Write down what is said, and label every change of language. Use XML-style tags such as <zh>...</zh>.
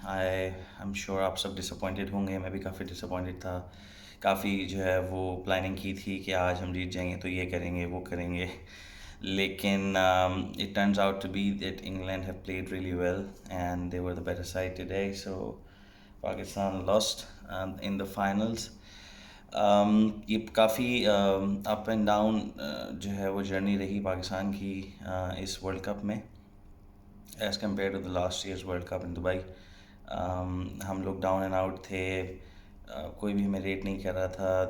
<en>I am sure</en> <hi>आप सब disappointed होंगे, मैं भी काफ़ी डिसअपॉइंटेड था। काफ़ी जो है वो प्लानिंग की थी कि आज हम जीत जाएंगे तो ये करेंगे वो करेंगे, लेकिन</hi> <en>it turns out to be that England have played really well and they were the better side today. So Pakistan lost in the finals.</en> <hi>ये काफ़ी अप एंड डाउन जो है वो जर्नी रही पाकिस्तान की इस वर्ल्ड कप में,</hi> <en>As compare to the last years world cup in Dubai.</en> <hi>हम लोग डाउन एंड आउट थे, कोई भी हमें रेट नहीं कर रहा था।</hi>